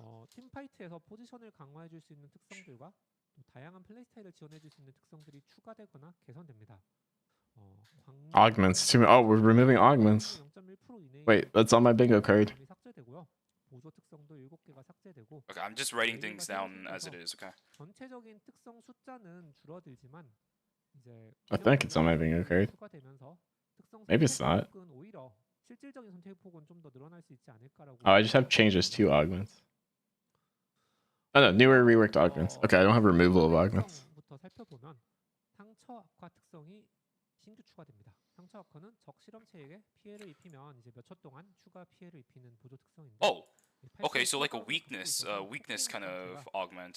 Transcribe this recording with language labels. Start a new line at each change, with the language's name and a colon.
Korean: 팀파이트에서 포지션을 강화해줄 수 있는 특성들과 또 다양한 플레이 스타일을 지원해줄 수 있는 특성들이 추가되거나 개선됩니다.
English: Augments. Oh, we're removing augments. Wait, that's on my bingo card.
Korean: 보조 특성도 7개가 삭제되고.
English: Okay, I'm just writing things down as it is, okay?
Korean: 전체적인 특성 숫자는 줄어들지만 이제
English: I think it's on my bingo card. Maybe it's not.
Korean: 오히려 실질적인 선택 폭은 좀 더 늘어날 수 있지 않을까라고.
English: Oh, I just have changes to augments. Oh no, newer reworked augments. Okay, I don't have removal of augments.
Korean: 살펴보면 상처 악화 특성이 신규 추가됩니다. 상처 악화는 적 실험체에게 피해를 입히면 이제 몇 초 동안 추가 피해를 입히는 보조 특성인데.
English: Oh. Okay, so like a weakness kind of augment.